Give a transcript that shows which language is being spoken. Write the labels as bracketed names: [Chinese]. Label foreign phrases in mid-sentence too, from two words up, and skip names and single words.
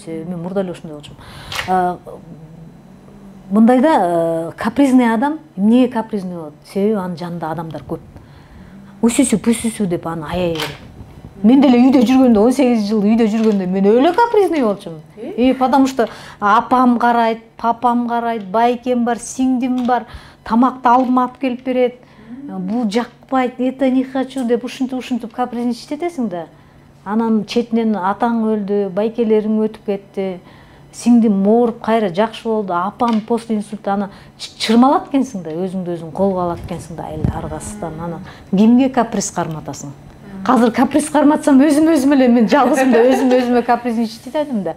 [Kyrgyz] Себеби мен мурда эле ошондой болчумун. Мындайда капризный адам эмнеге капризный болот? Себеби анын жанында адамдар көп. Үсүсү деп аны аяй берет. Мен деле үйдө жүргөндө, 18 жыл үйдө жүргөндө мен өлө капризный болчумун. [Russian] Потому что [Kyrgyz] апам карайт, папам карайт, байкем бар, сиңдим бар, тамакты алдыма алып келип берет. Бул жакпайт, [Russian] это не хочу [Kyrgyz] деп ушинтип капризничать этесиң да. Анан четинен атаң өлдү, байкелериң өтүп кетти. Сиңдим ооруп кайра жакшы болду, апам [Russian] после инсульта, [Kyrgyz] аны чырмалат экенсиң да, өзүңдү өзүң колго алат экенсиң да, аргасыздан. Аны кимге каприз карматасың? Азыр каприз карматсам өзүм эле мен жалгызымда өзүмө капризничать этедим да.